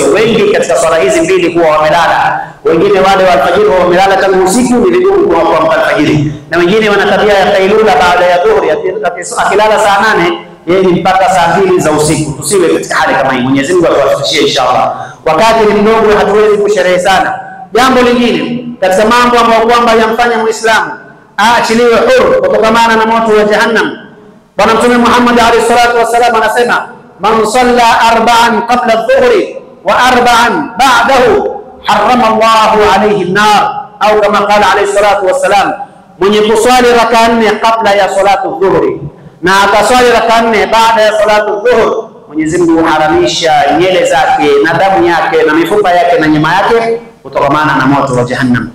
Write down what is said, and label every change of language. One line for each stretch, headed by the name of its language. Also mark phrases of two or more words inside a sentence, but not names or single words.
Swahili: Wengi katika swala hizi mbili huwa wamelala, wengine wale wa alfajiri wamelala tangu usiku, ni vigumu kuamka alfajiri, na wengine wana tabia ya kailula baada ya dhuhuri, akilala saa 8 yeye mpaka saa 2 za usiku. Tusiwe katika hali kama hii. Mwenyezi Mungu atuwafikishie inshallah. Wakati ni mdogo, hatuwezi kusherehe sana. Jambo lingine katika mambo ambayo kwamba yamfanya Muislamu aachiliwe huru kutokana na moto wa jahannam, Bwana Mtume Muhammad
Arabic: عليه الصلاة والسلام anasema من صلى 4 قبل الظهر و 4 بعده حرم الله عليه النار,
Swahili: au kama
Arabic: قال عليه الصلاة والسلام,
Swahili: mwenye kuswali raka 4 kabla ya
Arabic: صلاة الظهر
Swahili: na akaswali raka 4 baada ya
Arabic: صلاة الظهر,
Swahili: Mwenyezi Mungu haramisha nyele zake na damu yake na mifupa yake na nyama yake kutokamana na moto wa jahannam.